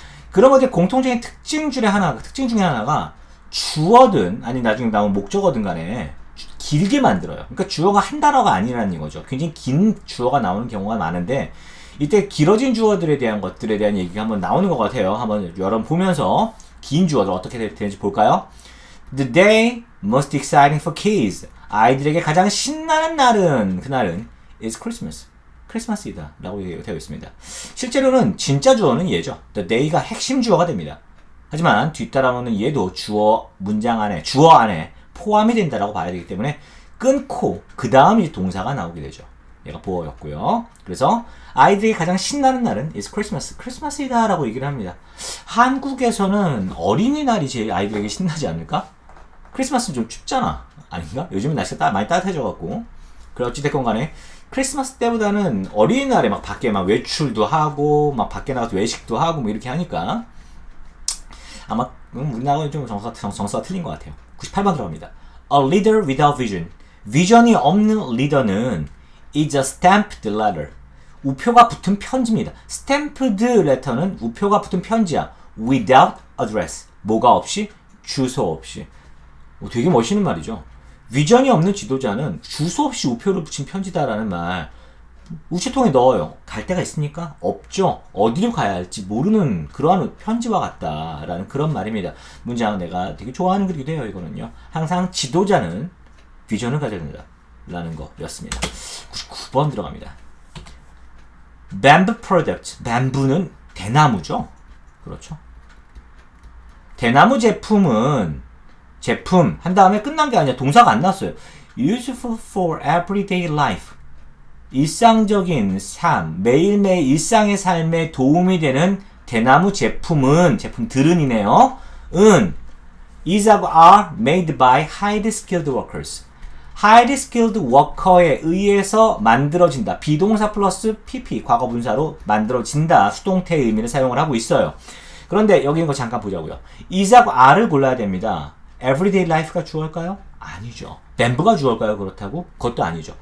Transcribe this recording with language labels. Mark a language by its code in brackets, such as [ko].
[ko] 그런 것의 공통적인 특징 중에 하나가 주어든, 아니 나중에 나온 목적어든 간에 길게 만들어요. 그러니까 주어가 한 단어가 아니라는 이거죠. 굉장히 긴 주어가 나오는 경우가 많은데, 이때 길어진 주어들에 대한 것들에 대한 얘기가 한번 나오는 것 같아요. 한번 여러분 보면서 긴 주어들 어떻게 되는지 볼까요? [en] The day most exciting for kids. [ko] 아이들에게 가장 신나는 그날은 [en] is Christmas. [ko] 크리스마스이다 라고 되어 있습니다. 실제로는 진짜 주어는 얘죠. The day가 핵심 주어가 됩니다. 하지만 뒤따라오는 얘도 주어 안에 포함이 된다라고 봐야 되기 때문에 끊고 그 다음 이제 동사가 나오게 되죠. 얘가 보어였고요. 그래서 아이들이 가장 신나는 날은 [en] is Christmas. [ko] 크리스마스이다 라고 얘기를 합니다. 한국에서는 어린이날이 제일 아이들에게 신나지 않을까? 크리스마스는 좀 춥잖아. 아닌가? 요즘은 날씨가 많이 따뜻해져갖고. 그래, 어찌됐건 간에 크리스마스 때보다는 어린이날에 밖에 외출도 하고, 밖에 나가서 외식도 하고, 이렇게 하니까. 아마, 우리나라는 좀 정서가 틀린 것 같아요. 98번 들어갑니다. [en] A leader without vision. [ko] 비전이 없는 리더는 [en] is a stamped letter. [ko] 우표가 붙은 편지입니다. stamped letter는 우표가 붙은 편지야. [en] without address. [ko] 뭐가 없이? 주소 없이. 되게 멋있는 말이죠. 비전이 없는 지도자는 주소 없이 우표를 붙인 편지다라는 말 우체통에 넣어요. 갈 데가 있습니까? 없죠. 어디로 가야 할지 모르는 그러한 편지와 같다라는 그런 말입니다. 문장은 내가 되게 좋아하는 글이기도 해요. 이거는요. 항상 지도자는 비전을 가져야 된다라는 거였습니다. 99번 들어갑니다. [en] Bamboo product. [ko] 뱀부는 대나무죠. 그렇죠. 대나무 제품 한 다음에 끝난 게 아니라 동사가 안 났어요. [en] Useful for everyday life. [ko] 일상적인 삶, 매일매일 일상의 삶에 도움이 되는 대나무 제품들은이네요. [en] is or are made by highly skilled workers. highly skilled worker [ko] 에 의해서 만들어진다. 비동사 플러스 pp, 과거분사로 만들어진다. 수동태의 의미를 사용을 하고 있어요. 그런데 여기 있는 거 잠깐 보자고요. is or are를 골라야 됩니다. everyday life가 주어일까요? 아니죠. 뱀부가 주어일까요? 그렇다고? 그것도 아니죠.